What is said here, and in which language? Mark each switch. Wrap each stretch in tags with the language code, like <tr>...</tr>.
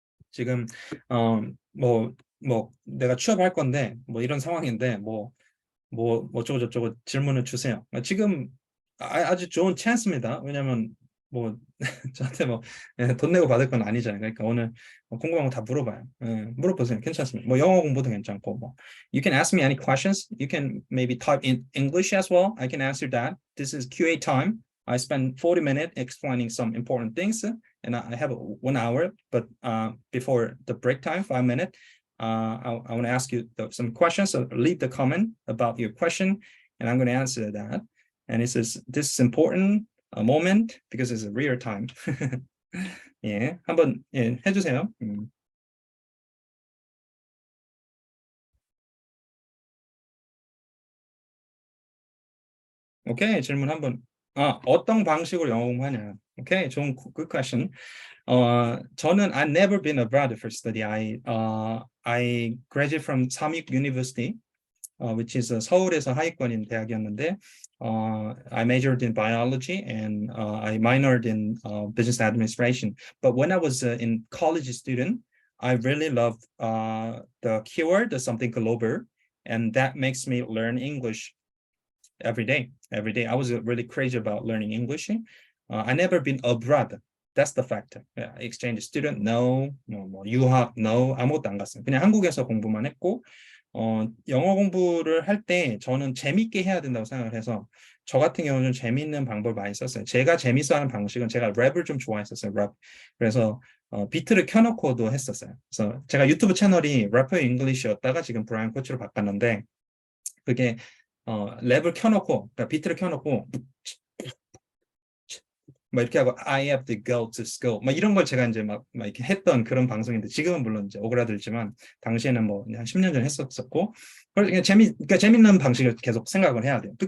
<ko>지금 뭐 내가 취업할 건데 뭐 이런 상황인데 뭐 어쩌고 저쩌고 질문을 주세요. 지금 아주 좋은 찬스입니다. 왜냐면 뭐 저한테 뭐 돈 내고 받을 건 아니잖아요. 그러니까 오늘 궁금한 거 다 물어봐요. 물어보세요. 괜찮습니다. 뭐 영어 공부도 괜찮고 뭐</ko> <en>You can ask me any questions. You can maybe type in English as well. I can answer that. This is QA time. I spend 40 minutes explaining some important things, and I have 1 hour. But before the break time, 5 minutes. I want to ask you some questions. So leave the comment about your question, and I'm going to answer that. And it says this is important a moment because it's a real time.</en> <ko>예, 한번 해주세요. 오케이, 질문 한번. 어떤 방식으로 영어 공부하냐? 오케이, 좋은</ko> <en>good question. 저는 I've never been abroad for study. I graduated from Samik University, which is</en> <ko>서울에서 하위권인 대학이었는데,</ko> <en>I majored in biology and I minored in business administration. But when I was in college student, I really loved the keyword, something global, and that makes me learn English every day. Every day, I was really crazy about learning English. I never been abroad. That's the fact. Yeah, exchange student, no.</en> <ko>뭐 유학, no. 아무것도 안 갔어요. 그냥 한국에서 공부만 했고, 영어 공부를 할 때 저는 재밌게 해야 된다고 생각을 해서 저 같은 경우는 재밌는 방법을 많이 썼어요. 제가 재밌어하는 방식은 제가 랩을 좀 좋아했었어요. 랩. 그래서 비트를 켜놓고도 했었어요. 그래서 제가 유튜브 채널이 래퍼 잉글리시였다가 지금 브라이언 코치로 바꿨는데 그게 랩을 켜놓고 그러니까 비트를 켜놓고 막 이렇게 하고</ko> <en>I have to go to school</en> <ko>막 이런 걸 제가 이제 막 이렇게 했던 그런 방송인데 지금은 물론 이제 오그라들지만 당시에는 뭐 한 10년 전에 했었고 그러니까 그러니까 재밌는 방식을 계속 생각을 해야 돼요.</ko>